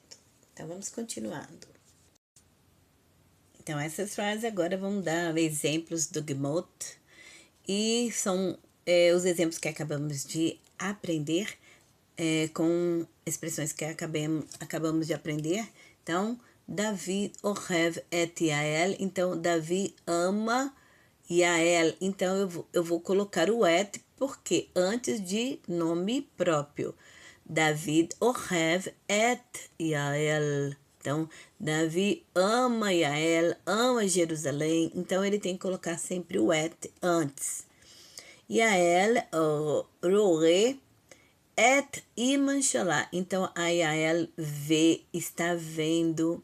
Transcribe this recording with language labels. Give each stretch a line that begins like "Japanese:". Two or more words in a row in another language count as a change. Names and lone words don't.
Portuguese: Então, vamos continuando. Então, essas frases agora vão dar exemplos do Gemot. E são os exemplos que acabamos de aprender com expressões que acabamos de aprender.
Hebrew: Então, Davi אוהב את Yael.
Portuguese: Então, Davi ama Yael. Então, eu vou colocar o et, porque antes de nome próprio.
Hebrew: David אוהב את Yael.
Portuguese: Então, Davi ama Yael, ama Jerusalém. Então, ele tem que colocar sempre o et antes.
Hebrew: Yael רואה את אמא שלה.
Portuguese: Então, a Yael vê, está vendo.